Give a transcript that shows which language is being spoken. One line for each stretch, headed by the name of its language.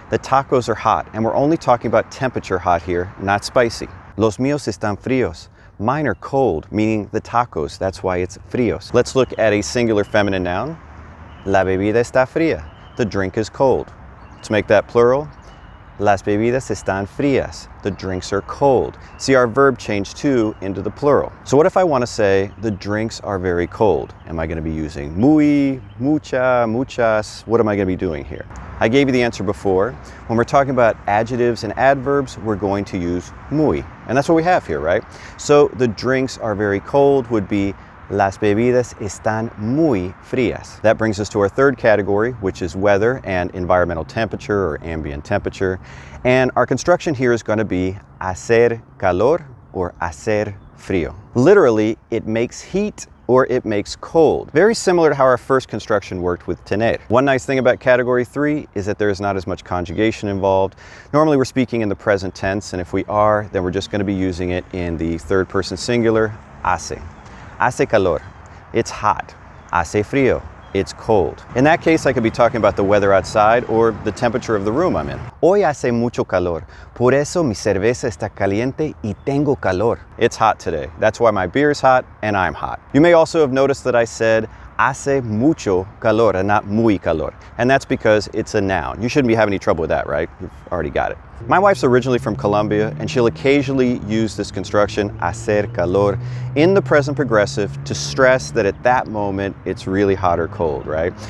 English: The tacos are hot, and we're only talking about temperature hot here, not spicy.
Spanish: Los míos están fríos.
English: Mine are cold, meaning the tacos. That's why it's fríos. Let's look at a singular feminine noun.
Spanish: La bebida está fría.
English: The drink is cold. Let's make that plural.
Spanish: Las bebidas están frías.
English: The drinks are cold. See, our verb changed to into the plural. So what if I want to say the drinks are very cold? Am I going to be using muy, mucha, muchas? What am I going to be doing here? I gave you the answer before. When we're talking about adjectives and adverbs, we're going to use muy. And that's what we have here, right? So the drinks are very cold would be
Spanish: las bebidas están muy frías.
English: That brings us to our third category, which is weather and environmental temperature or ambient temperature. And our construction here is going to be
Spanish: hacer calor
English: or
Spanish: hacer frío.
English: Literally, it makes heat or it makes cold. Very similar to how our first construction worked with tener. One nice thing about category 3 is that there is not as much conjugation involved. Normally we're speaking in the present tense, and if we are, then we're just going to be using it in the third person singular, hace.
Spanish: Hace calor,
English: it's hot.
Spanish: Hace frío,
English: it's cold. In that case, I could be talking about the weather outside or the temperature of the room I'm in.
Spanish: Hoy hace mucho calor, por eso mi cerveza está caliente y tengo calor.
English: It's hot today. That's why my beer is hot and I'm hot. You may also have noticed that I said
Spanish: hace mucho calor
English: and not
Spanish: muy calor.
English: And that's because it's a noun. You shouldn't be having any trouble with that, right? You've already got it. My wife's originally from Colombia, and she'll occasionally use this construction,
Spanish: hacer calor,
English: in the present progressive to stress that at that moment it's really hot or cold, right?